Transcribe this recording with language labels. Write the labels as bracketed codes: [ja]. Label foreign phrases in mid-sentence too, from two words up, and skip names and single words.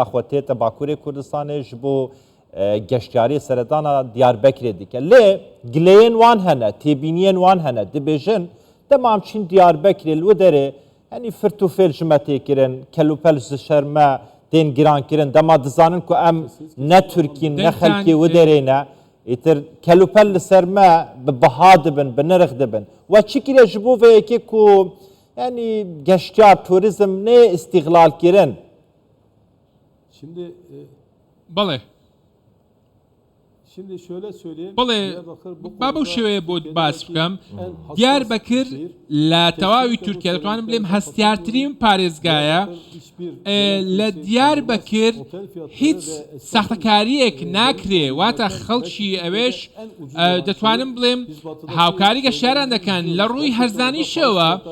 [ku] xwe tête Bakurê Kurdistanê ji bo geştyarî seredana Diyarbekirê dike lê gileyên wan hene têbîniyên wan hene dibêjin dema em çîn Diyarbekirê li wê derê henî firtûfêl ji me têkirin kelûpel ji şer me tên girankirin dema dizanin ku em ne Tirkîn ne xelkê wê derê ne îtir kelûpel li ser me bi biha dibin bi nirx dibin we çi kire ji bo vê yekê ku yani geştiyar turizm ne istiglal kirin [tr] Şimdi [ckb] بەڵێ [tr] şimdi şöyle söyleyeyim. [ckb] بڵێ [tr] Diyarbakır bu [ckb] با بەو [tr] konuda [ckb] شێوەیە بۆ [tr] Türkiye'deki [ckb] باس بکەم [tr] en hassas دیاربەکر şehir. [ckb] لە تەواوی تورکیا دەتوانم بڵێم هەستیارترین پارێزگایە لە دیاربەکر هیچ ساختەکاریەک ناکرێ واتە خەڵکی ئەوێش دەتوانم بڵێم هاوکاری گەشتیاران دەکەن لە ڕووی هەرزانیشەوە